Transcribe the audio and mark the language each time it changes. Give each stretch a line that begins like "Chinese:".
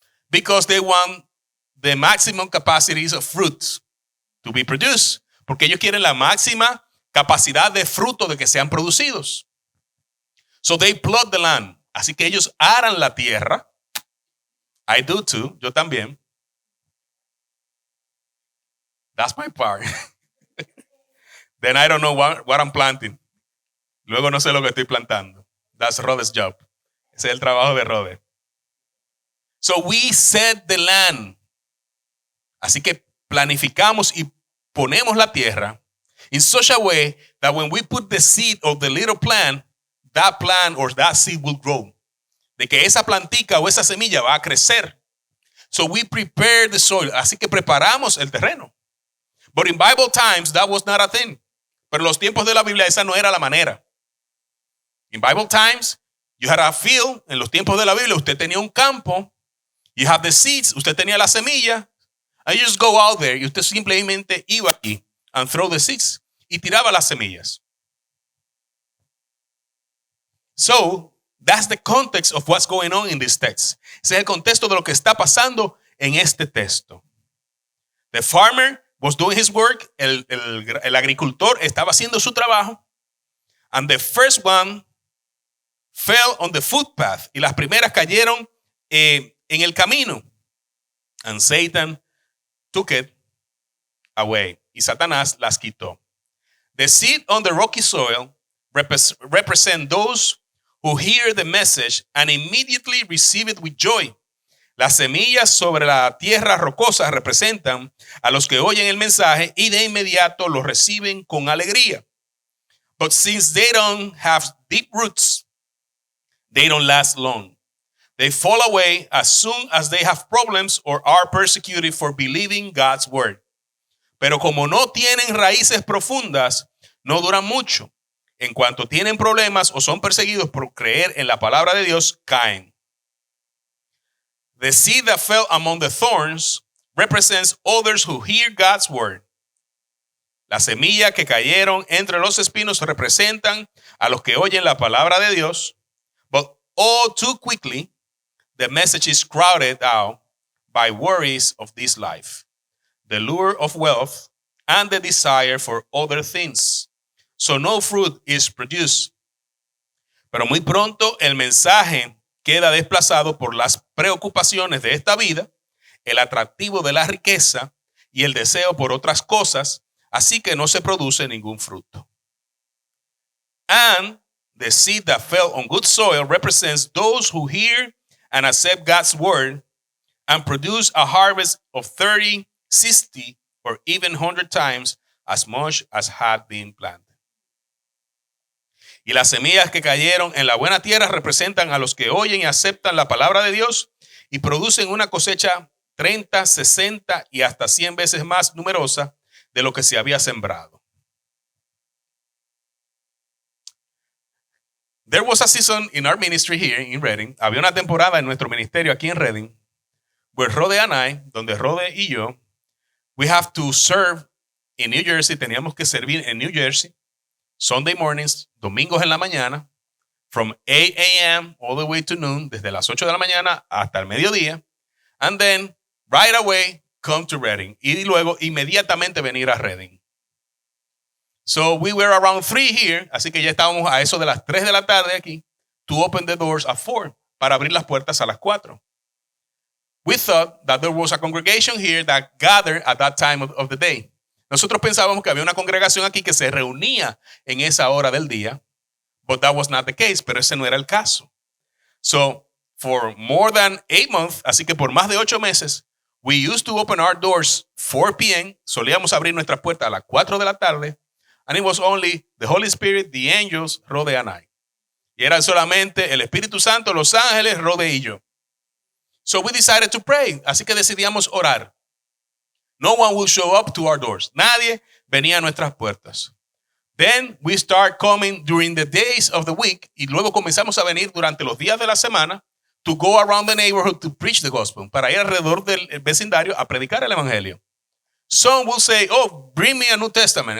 English: Because they want the maximum capacities of fruits to be produced.
Spanish: Porque ellos quieren la máxima capacidad de fruto de que sean producidos.
English: So they plot the land.
Spanish: Así que ellos aran la tierra.
English: I do too.
Spanish: Yo también.
English: That's my part. Then I don't know what I'm planting.
Spanish: Luego no sé lo que estoy plantando.
English: That's Rod's job.
Spanish: Ese es el trabajo de Rod.
English: So we set the land.
Spanish: Así que planificamos y ponemos la tierra
English: in such a way that when we put the seed of the little plant, that plant or that seed will grow.
Spanish: De que esa plantica o esa semilla va a crecer.
English: So we prepare the soil.
Spanish: Así que preparamos el terreno.
English: But in Bible times, that was not a thing.
Spanish: Pero en los tiempos de la Biblia, esa no era la manera.
English: In Bible times, you had a field.
Spanish: En los tiempos de la Biblia, usted tenía un campo.
English: You have the seeds.
Spanish: Usted tenía la semilla.
English: And you just go out there.
Spanish: Y usted simplemente iba aquí
English: and throw the seeds.
Spanish: Y tiraba las semillas.
English: So, that's the context of what's going on in this text.
Spanish: Ese es el contexto de lo que está pasando en este texto.
English: The farmer was doing his work.
Spanish: El agricultor estaba haciendo su trabajo.
English: And the first one fell on the footpath.
Spanish: Y las primeras cayeron en el camino.
English: And Satan took it away.
Spanish: Y Satanás las quitó.
English: The seed on the rocky soil represent those who hear the message and immediately receive it with joy.
Spanish: Las semillas sobre la tierra rocosa representan a los que oyen el mensaje y de inmediato lo reciben con alegría.
English: But since they don't have deep roots, they don't last long. They fall away as soon as they have problems or are persecuted for believing God's word.
Spanish: Pero como no tienen raíces profundas, no duran mucho. En cuanto tienen problemas o son perseguidos por creer en la palabra de Dios, caen.
English: The seed that fell among the thorns represents others who hear God's word.
Spanish: La semilla que cayeron entre los espinos representan a los que oyen la palabra de Dios,
English: but all too quickly the message is crowded out by worries of this life, the lure of wealth, and the desire for other things. So no fruit is produced.
Spanish: Pero muy pronto el mensaje queda desplazado por las preocupaciones de esta vida, el atractivo de la riqueza y el deseo por otras cosas, así que no se produce ningún fruto.
English: And the seed that fell on good soil represents those who hear and accept God's word and produce a harvest of 30, 60, or even 100 times as much as had been planted.
Spanish: Y las semillas que cayeron en la buena tierra representan a los que oyen y aceptan la palabra de Dios y producen una cosecha 30, 60 y hasta 100 veces más numerosa de lo que se había sembrado.
English: There was a season in our ministry here in Redding.
Spanish: Había una temporada en nuestro ministerio aquí en Redding
English: where Rode and I,
Spanish: donde Rode y yo,
English: we have to serve in New Jersey.
Spanish: Teníamos que servir en New Jersey.
English: Sunday mornings,
Spanish: domingos en la mañana,
English: from 8 a.m. all the way to noon,
Spanish: desde las 8 de la mañana hasta el mediodía,
English: and then right away come to Redding,
Spanish: y luego inmediatamente venir a Redding.
English: So we were around 3 here,
Spanish: así que ya estábamos a eso de las 3 de la tarde aquí,
English: to open the doors at 4,
Spanish: para abrir las puertas a las 4.
English: We thought that there was a congregation here that gathered at that time of the day.
Spanish: Nosotros pensábamos que había una congregación aquí que se reunía en esa hora del día,
English: but that was not the case,
Spanish: pero ese no era el caso.
English: So, for more than 8 months,
Spanish: así que por más de 8 meses,
English: we used to open our doors 4 p.m.,
Spanish: solíamos abrir nuestras puertas a las 4 de la tarde,
English: and it was only the Holy Spirit, the angels, Rode and I.
Spanish: Y eran solamente el Espíritu Santo, los ángeles, Rode y yo.
English: So we decided to pray,
Spanish: así que decidíamos orar.
English: No one will show up to our doors.
Spanish: Nadie venía a nuestras puertas.
English: Then we start coming during the days of the week.
Spanish: Y luego comenzamos a venir durante los días de la semana
English: to go around the neighborhood to preach the gospel.
Spanish: Para ir alrededor del vecindario a predicar el evangelio.
English: Some will say, oh, bring me a New Testament.